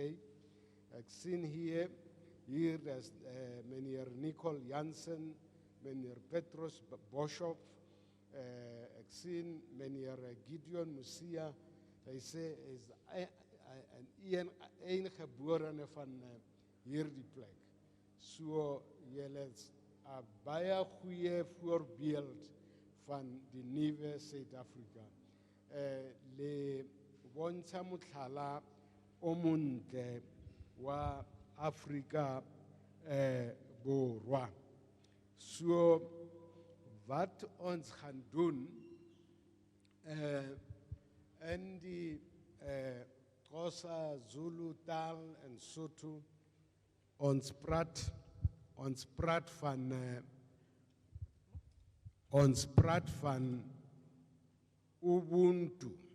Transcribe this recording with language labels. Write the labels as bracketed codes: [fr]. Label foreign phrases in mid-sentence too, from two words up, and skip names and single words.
[af] Ek sien hier is meneer Nicole Jansen, meneer Petrus Boshoff, ek sien meneer Gideon Musia, hy sê is een geborene van hierdie plek. So julle is 'n baie goeie voorbeeld van die nuwe Suid-Afrika. [tn] Le bontsha motlhala o montle wa Afrika Borwa. [af] So wat ons gaan doen in die Xhosa, Zulu taal en Sotho, ons praat van Ubuntu,